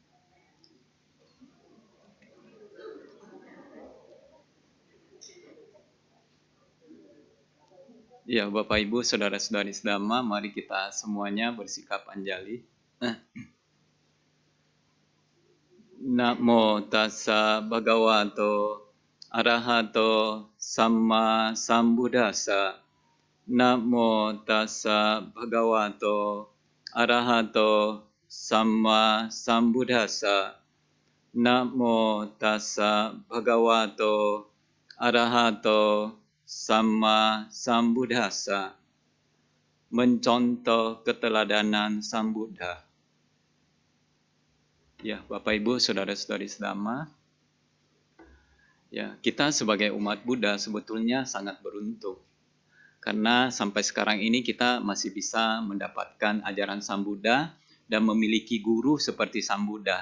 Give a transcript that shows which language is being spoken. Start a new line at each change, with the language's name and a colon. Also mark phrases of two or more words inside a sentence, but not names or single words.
Indonesian: Ya, Bapak Ibu, saudara-saudari Dhamma, mari kita semuanya bersikap anjali.
Pali: Namo tassa bhagavato arahato samma sambuddhassa. Namo tassa bhagavato arahato samma sambuddhassa. Namo tassa bhagavato arahato samma sambuddhassa.
Indonesian: Mencontoh keteladanan Sang Buddha. Ya, Bapak Ibu, saudara-saudari Dhamma, ya, kita sebagai umat Buddha sebetulnya sangat beruntung. Karena sampai sekarang ini kita masih bisa mendapatkan ajaran Sang Buddha dan memiliki guru seperti Sang Buddha.